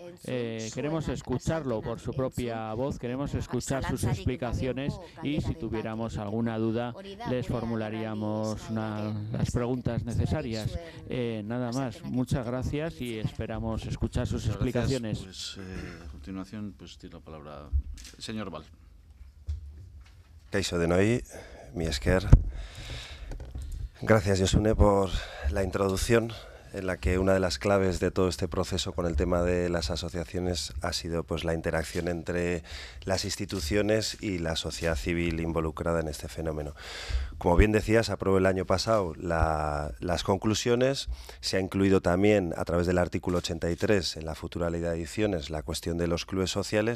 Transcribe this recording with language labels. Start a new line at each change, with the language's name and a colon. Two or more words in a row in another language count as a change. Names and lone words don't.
Spanish: Queremos escucharlo por su propia voz, queremos escuchar sus explicaciones y si tuviéramos alguna duda les formularíamos las preguntas necesarias. Nada más, muchas gracias y esperamos escuchar sus explicaciones. Pues, a continuación, pues tiene la palabra el señor Val.
Basque: Kaixo denoi, mi esker.
Spanish: Gracias, Josune, por la introducción, en la que una de las claves de todo este proceso con el tema de las asociaciones ha sido pues la interacción entre las instituciones y la sociedad civil involucrada en este fenómeno. Como bien decías, aprobó el año pasado las conclusiones, se ha incluido también a través del artículo 83 en la futura ley de adicciones la cuestión de los clubes sociales.